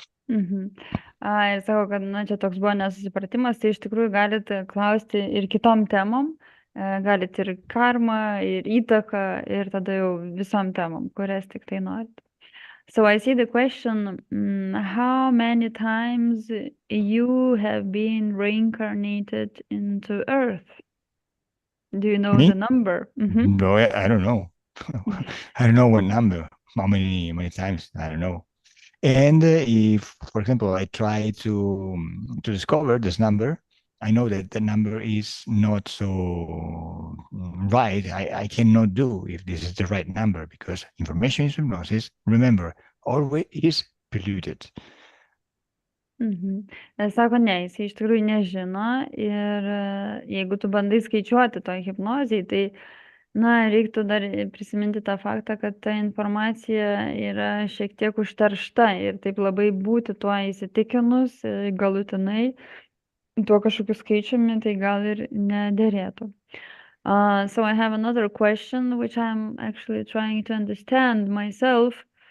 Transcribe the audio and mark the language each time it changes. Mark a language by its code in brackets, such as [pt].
[lt] Ir sako, kad čia toks buvo nesusipratimas, tai iš tikrųjų galite klausti ir kitom temom, galite ir karmą, ir įtaką, ir tada jau visom temom, kurias tik tai norite. [en] So I see the question, how many times you have been reincarnated into Earth? Do you know the number? No, I don't know. I don't know what number, how many times, I don't know. And if, for example, I try to discover this number, I know that the number is not so right. I cannot do if this is the right number because information is hypnosis. Remember, always is polluted. [lt] Sako, ne, jis iš tikrųjų nežino ir jeigu tu bandai skaičiuoti to hipnozijai, tai, reiktų dar prisiminti tą faktą, kad ta informacija yra šiek tiek užteršta ir taip labai būti tuo įsitikinus galutinai, tuo kažkokiu skaičiumi, tai gal ir nederėtų. [en] So I have another question, which I'm actually trying to understand myself.